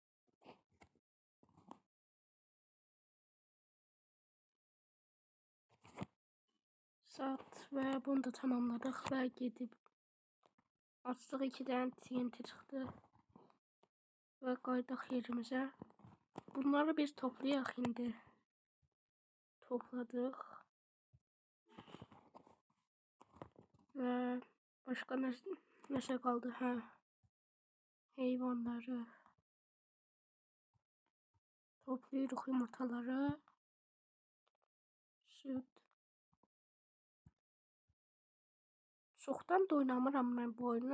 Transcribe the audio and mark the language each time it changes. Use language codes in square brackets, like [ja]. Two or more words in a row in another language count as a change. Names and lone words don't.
[tr] Saat ve bunu da tamamladık ve gidip açtık 2 tane TNT çıktı ve [az] qayıdaq yerimize. Bunları biz toplayaq indi. [tr] Topladık ve başka [az] nəsə qaldı? Heyvanları toplayırıq, yumurtaları, süt. Çoxdan da oynamıram mən bu oyunu.